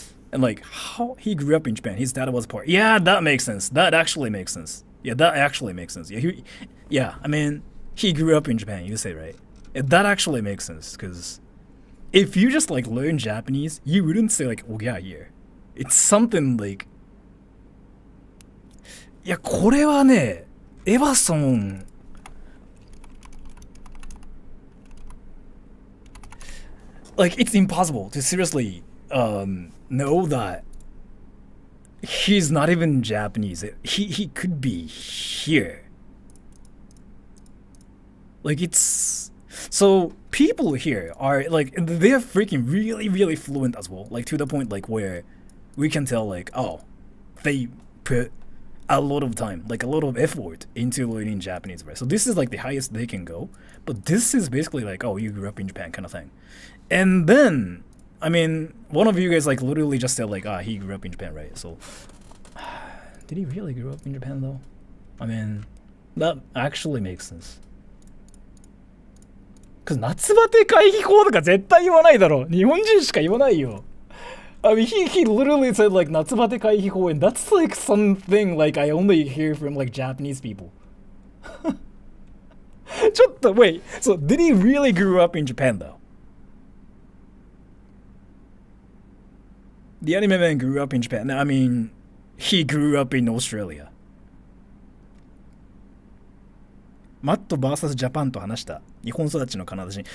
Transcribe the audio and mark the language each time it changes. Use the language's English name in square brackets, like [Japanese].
[English] And like how he grew up in Japan, his dad was part. Yeah, that makes sense. That actually makes sense. Yeah, that actually makes sense. Yeah, I mean, he grew up in Japan. You say right. That actually makes sense because if you just like learn Japanese, you wouldn't say like "ogia" here. It's something like. [Japanese] いやこれはね、エヴァソン。 [English] Like it's impossible to seriously know that he's not even Japanese. He could be here. Like it's so people here are like they're freaking really fluent as well. Like to the point like where we can tell like oh they put a lot of time, like a lot of effort into learning Japanese, right? So this is like the highest they can go. But this is basically like oh you grew up in Japan kind of thing. And then I mean one of you guys like literally just said like he grew up in Japan, right? So did he really grow up in Japan though? I mean, that actually makes sense. [Japanese] Cause 夏バテ回避法とか絶対言わないだろ。日本人しか言わないよ。 [English] I mean, he literally said like 夏バテ回避法 and that's like something like I only hear from like Japanese people. ちょっと wait, so did he really grew up in Japan though? The anime man grew up in Japan. I mean, he grew up in Australia. [Japanese] マット vs ジャパンと話した日本育ちのカナダ人。